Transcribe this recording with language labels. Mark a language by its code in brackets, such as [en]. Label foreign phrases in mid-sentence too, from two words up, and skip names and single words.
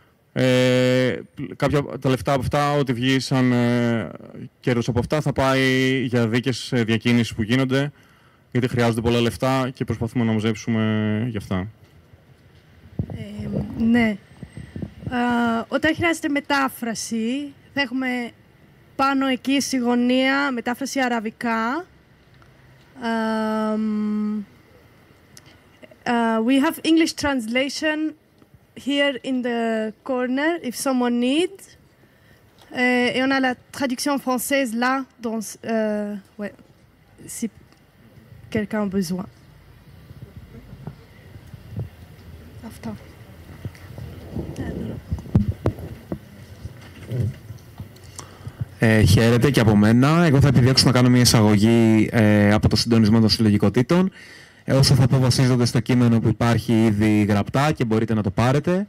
[el] Τα λεφτά από αυτά, ό,τι βγει σαν κέρδος από αυτά, θα πάει για δίκες διακίνησης που γίνονται, γιατί χρειάζονται πολλά λεφτά και προσπαθούμε να μαζέψουμε γι' αυτά. Ναι. Όταν χρειάζεται μετάφραση, θα έχουμε πάνω εκεί στη γωνία μετάφραση αραβικά. [en] We have English translation here in the corner if someone needs. [fr] Et on a la traduction française là, ouais, si quelqu'un a besoin. [el] Αυτά. Χαίρετε και από μένα. Εγώ θα επιδιώξω να κάνω μια εισαγωγή από το συντονισμό των συλλογικοτήτων. Όσο θα πω βασίζονται στο κείμενο που υπάρχει ήδη γραπτά και μπορείτε να το πάρετε.